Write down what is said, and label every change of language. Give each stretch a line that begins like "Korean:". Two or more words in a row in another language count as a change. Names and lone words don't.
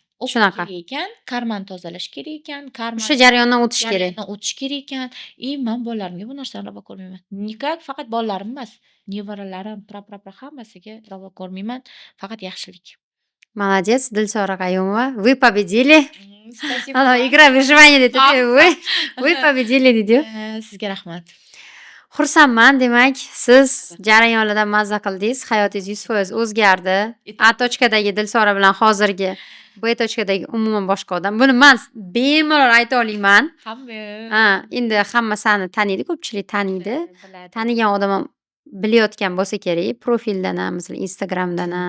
Uzbek: Shunaqa. Kerak ekan, karmani tozalash kerak ekan, O'sha jarayondan o'tish kerak. jarayondan o'tish kerak ekan. Men bolalarimga bu narsani ravo ko'rmayman. Nikak faqat bolalarim emas, nevaralarim, hammasiga ravo ko'rmayman. Faqat yaxshilik.
Russian: Молодец, Dilsora Qayumova. Вы победили. Spasibo.
Uzbek: Ana
Russian: игра выживания
Uzbek: dedi.
Russian: Вы победили
Uzbek: dedi. Sizga rahmat. Xursandman, demak, siz jarayonlardan mazza qildingiz, hayotingiz 100% o'zgardi. A tochkadagi Dilsora bilan hozirgi B tochkadagi umuman boshqa odam. Buni men bemalol ayta olaman. Hamma. Endi hamma seni taniydi, ko'pchilik taniydi. Tanigan odam ham bilayotgan bo'lsa kerak, profildan ham, masalan, Instagramdan ham,